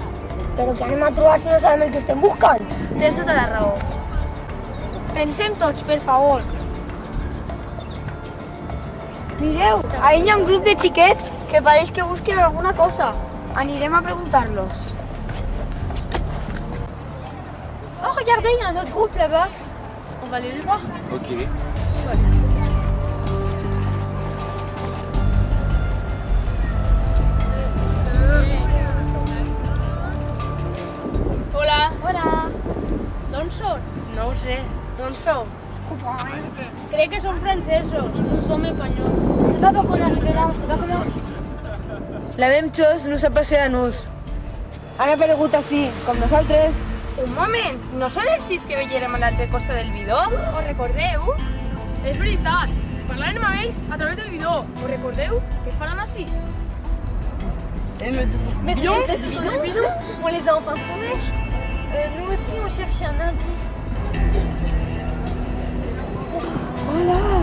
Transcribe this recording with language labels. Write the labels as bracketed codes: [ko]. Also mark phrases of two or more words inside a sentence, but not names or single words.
[ca] Però què anem a trobar si no sabem el que estem buscant? Tens tota la raó. Pensem tots, per favor. Mireu, ahí hi ha un grup de xiquets que pareix que busquen alguna cosa. Anirem a preguntar-los. [fr] Oh, regardez, il y a un autre groupe là-bas. On va aller le voir. [ca] Ok. Hola. Hola. D'on són? No ho sé. D'on sou? Crec que són francesos. No som espanyols. [fr] C'est pas pour qu'on arrive là, on sait pas comment. La même chose [ca] nos ha passat a nos. Han aparegut així, com nosaltres. Un moment, no són els xics que veiem a l'altre costat del bidó? Ho recordeu? És veritat. Parlarem amb ells a través del bidó. Ho recordeu? Què faran així? [fr] Mais c'est ce sont des bidons. On les a enfin trouvés. Nous aussi, on cherchait un indice. ¡Hola!